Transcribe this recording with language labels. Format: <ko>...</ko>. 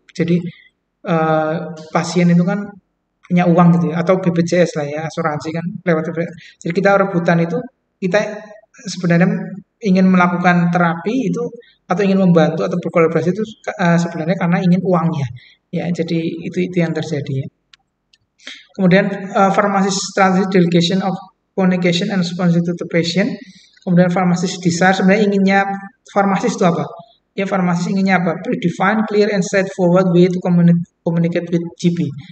<id>Jadi eh, pasien itu kan punya uang gitu ya, atau BPJS lah ya, asuransi kan lewat BPJS. Jadi kita rebutan itu, kita sebenarnya ingin melakukan terapi itu atau ingin membantu atau berkolaborasi itu sebenarnya karena ingin uangnya ya. Jadi itu yang terjadi ya. Kemudian</id> <en>pharmacist strategy delegation of communication and responsibility to the patient.</en> <id>Kemudian</id> <en>pharmacist desire,</en> <id>sebenarnya inginnya farmasis itu apa? Ya, farmasis inginnya apa?</id> <en>Predefined, clear, and straightforward way to communicate with GP.</en>